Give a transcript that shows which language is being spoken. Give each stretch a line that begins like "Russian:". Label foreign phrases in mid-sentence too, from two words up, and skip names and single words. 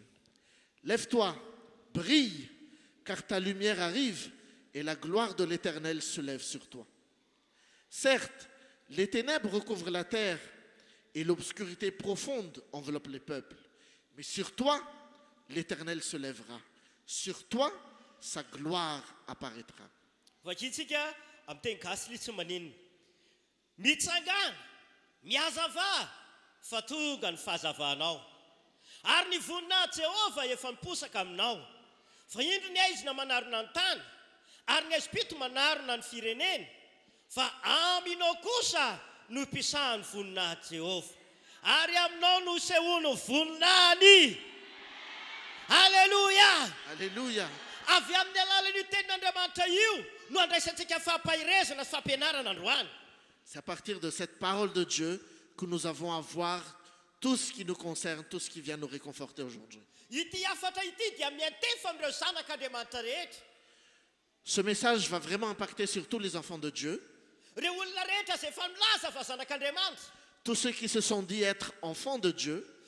French: Lève-toi, brille, car ta lumière arrive et la gloire de l'Éternel se lève sur toi. Certes, les ténèbres recouvrent la terre et l'obscurité profonde enveloppe les peuples. Mais sur toi, l'Éternel se lèvera. Sur toi, sa gloire apparaîtra.
Malagasy: Fa indriny izy na manarona ny tany ary ny azipito manarona ny firenena fa aminao kosa no mpisahan'ny voninahitra Jehova ary aminao no sehono voninahiny. Alléluia. Alléluia. Avy amin'ny alalan'io tenin'Andriamanitra io no andraisantsika fampahirezana sy fampianarana androany.
French: C'est à partir de cette parole de Dieu que nous avons à voir tout ce qui nous concerne, tout ce qui vient nous réconforter aujourd'hui. Ce message va vraiment impacter sur tous les enfants de Dieu. Tous ceux qui se sont dit être enfants de Dieu.